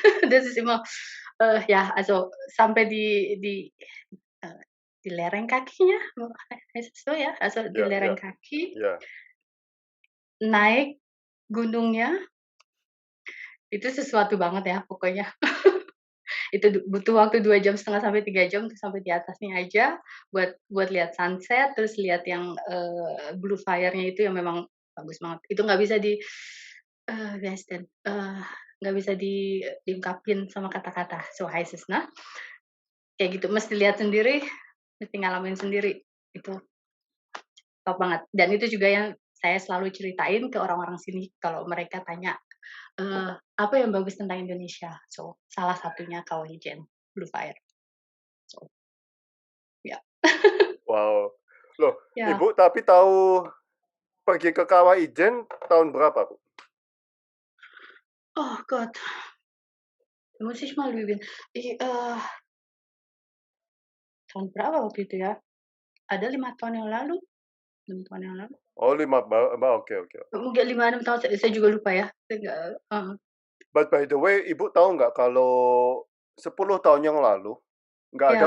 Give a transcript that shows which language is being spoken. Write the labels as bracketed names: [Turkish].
[German] Das ist immer, ja, also [Indonesian] sampai eee, di lereng kakinya, [German] heißt es so ya? [Indonesian] Also di Ya, lereng ya, kaki, ya. naik gunungnya, itu sesuatu banget ya pokoknya. Itu butuh waktu 2 jam setengah sampai 3 jam tuh sampai di atasnya aja, buat lihat sunset, terus lihat yang, blue fire-nya itu yang memang bagus banget. Itu nggak bisa [German] wie heißt denn, [Indonesian] nggak bisa diungkapin sama kata-kata, [German] so heißt es, [Indonesian] nah, kayak gitu, mesti lihat sendiri, mesti ngalamin sendiri, itu top banget. Dan itu juga yang saya selalu ceritain ke orang-orang sini kalau mereka tanya, "Apa yang bagus tentang Indonesia?" So, salah satunya Kawah Ijen, Blue Fire. So, ya. Wow. Loh, [German] Ja. [Indonesian] Ibu tapi tahu pergi ke Kawah Ijen tahun berapa, Bu? [German] Oh Gott, da muss ich mal lügen. [Indonesian] Tahun berapa waktu itu ya? Ada 5 tahun yang lalu, 6 tahun yang lalu. Oh, oke. Mungkin 5, 6 tahun, saya juga lupa ya. Saya nggak [English] But by the way, [Indonesian] Ibu tahu nggak kalau 10 tahun yang lalu, nggak ada